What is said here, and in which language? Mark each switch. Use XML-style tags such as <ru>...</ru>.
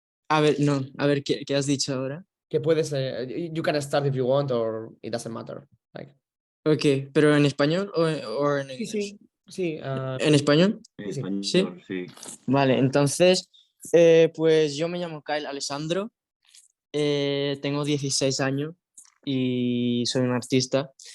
<es>A ver, no, a ver, ¿qué has dicho ahora? Que puedes,</es> <en>you can start if you want, or it doesn't matter. Like,</en> <es>Ok, pero ¿en español o en inglés? sí. ¿En español? En Sí, sí. español, sí. Vale, entonces, pues yo me llamo Kyle Alessandro, tengo 16 años y soy un artista.</es>